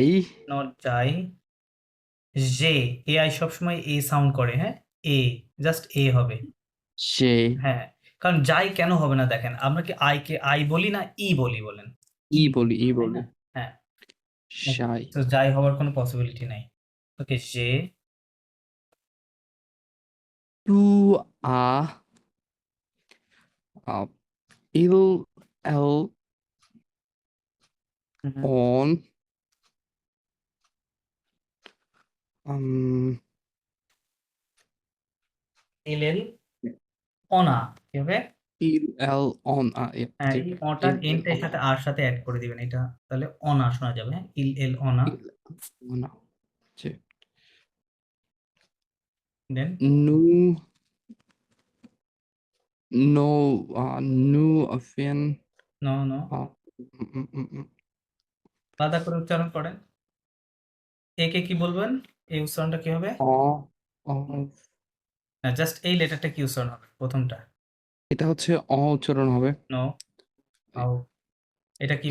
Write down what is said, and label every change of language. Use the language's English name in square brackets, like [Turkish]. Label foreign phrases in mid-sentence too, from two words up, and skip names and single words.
[English] not যাই, [Bangla] জে, এ আই সবসময় এ সাউন্ড করে, হ্যাঁ, এ, জাস্ট এ হবে, [French] j'ai, [Bangla] হ্যাঁ, কারণ যাই কেন হবে না দেখেন, আমরা কি আই কে আই বলি না ই বলি, বলেন, i বলি, i তাই বলি, না? হ্যাঁ, sei, তো যাই হওয়ার কোনো পসিবিলিটি নাই, ওকে, জে, [French] tu as, il, elle, on, elle elle, on, [Bangla] কি হবে? [French] il, elle, on, [Bangla] হ্যাঁ, ঠিক, এই অটার [French] il, [Bangla] এনটা এর সাথে আর সাথে অ্যাড করে দিবেন, এটা তাহলে অনা শোনা যাবে, হ্যাঁ, [French] il elle on, [Bangla] on, ঠিক, দেন [French] nous, nous, nous, viens, [English] no no, [Bangla] আলাদা করে উচ্চারণ করেন, একে কি বলবেন, এই উচ্চারণটা কি হবে? না, জাস্ট এই লেটারটা কি উচ্চারণ হবে প্রথমটা? এটা হচ্ছে অ উচ্চারণ হবে। নো, আও, এটা কি